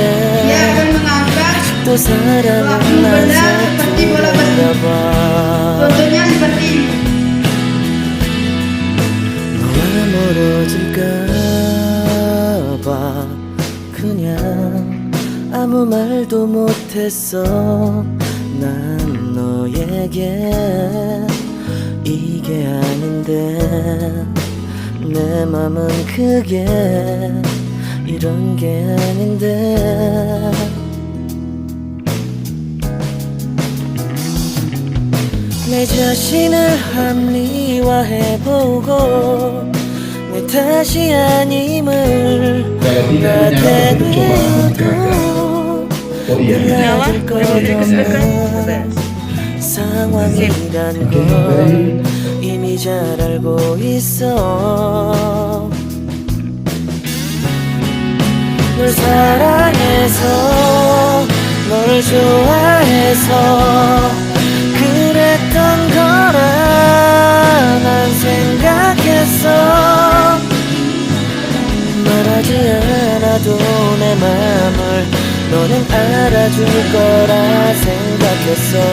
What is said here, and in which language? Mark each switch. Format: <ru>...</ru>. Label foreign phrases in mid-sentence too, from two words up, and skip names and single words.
<id>Dia akan mengangkat</id> <ko>또 사랑은 난 서투른가 봐</ko> <id>contohnya seperti ini.</id> <ko>너와 멀어질까봐 그냥 아무 말도 못했어 난 너에게 이게 아닌데 내 맘은 그게 이런 게 아닌데 내 자신을 합리화해보고 내 탓이 아님을</ko> <id>Kalau tidak menyala untuk coba gagal. Oh iya.</id> <ko>몰라줄 것 없는 상황이란 걸 이미 잘 알고 있어 널 사랑해서 널 좋아해서 그랬던 거라 난 생각했어 말하지 않아도 내 맘을 너는 알아줄 거라 생각했어</ko>